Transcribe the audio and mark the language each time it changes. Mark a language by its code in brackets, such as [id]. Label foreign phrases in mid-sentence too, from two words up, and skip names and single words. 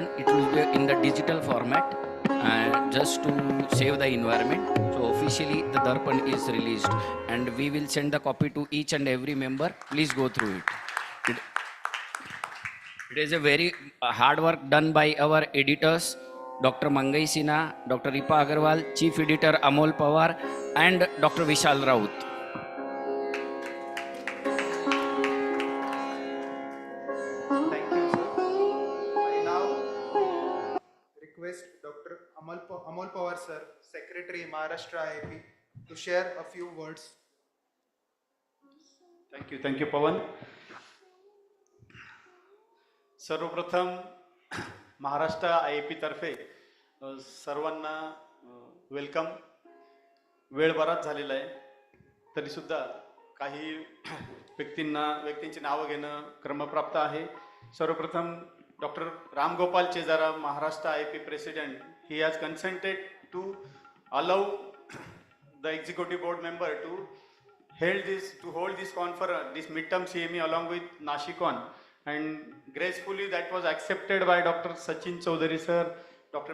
[en] It will be in the digital format just to save the environment. So officially the Darpan is released and we will send the copy to each and every member. Please go through it. It is a very hard work done by our editors, Dr. Mangai Sinha, Dr. Ripa Agarwal, Chief Editor Amol Pawar and Dr. Vishal Raut. Thank you, sir. I now request Dr. Amol Pawar, sir, Secretary Maharashtra IAP, to share a few words. Thank you, Pawan. [mr] सर्वप्रथम महाराष्ट्र IAP तर्फे सर्वांना वेलकम. वेळ बराच झालेला आहे तरीसुद्धा काही व्यक्तींची नावं घेणं क्रमप्राप्त आहे. [en] सर्वप्रथम Doctor Ram Gopal Chejara, Maharashtra IAP President, he has consented to allow the executive board member to hold this conference, this midterm CME along with Nashicon, and gracefully that was accepted by Dr. Sachin Chaudhary sir, Dr.